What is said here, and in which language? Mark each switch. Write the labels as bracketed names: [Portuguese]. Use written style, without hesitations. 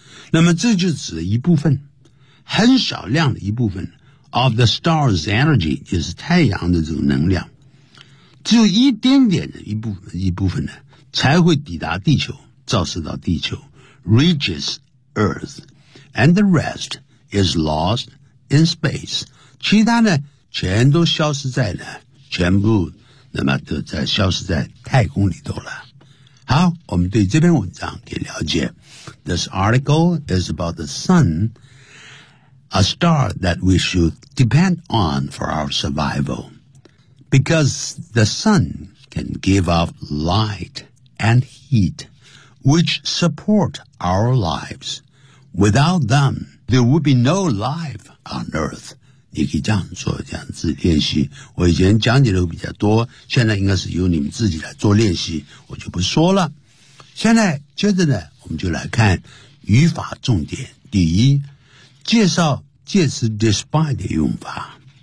[Chinese] 那么这就指一部分，很少量的一部分 [English] of the star's energy， [Chinese] 就是太阳的这种能量，只有一点点的一部分呢，才会抵达地球，照射到地球 ， [English] reaches Earth， and the rest is lost in space。 [Chinese] 其他呢？全都消失在了，全部那么都在消失在太空里头了。好，我们对这篇文章给了解。 [English] This article is about the sun, a star that we should depend on for our survival, because the sun can give off light and heat, which support our lives. Without them, there would be no life on Earth. [Chinese] 你可以这样做，这样子练习。我以前讲解的比较多，现在应该是由你们自己来做练习，我就不说了。现在接着呢，我们就来看语法重点。第一，介绍介词 despite 的用法。